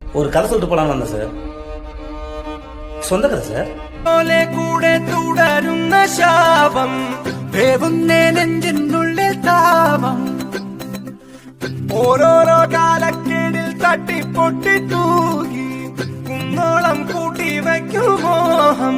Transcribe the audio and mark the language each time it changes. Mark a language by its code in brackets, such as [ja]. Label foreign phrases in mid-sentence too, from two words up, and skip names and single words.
[ta] ஒரு கதை சொல்லிட்டு போலான்னு வந்தேன் சார். சொந்த கதை சார். [ml] കൂടെ തുടരുന്ന ശാപം വേവുന്നേ നെഞ്ചിനുള്ളിൽ താപം ഓരോരോ കാലക്കേടിൽ തട്ടിപ്പൊട്ടി തൂകി കുന്നോളം കൂട്ടി വയ്ക്കും മോഹം.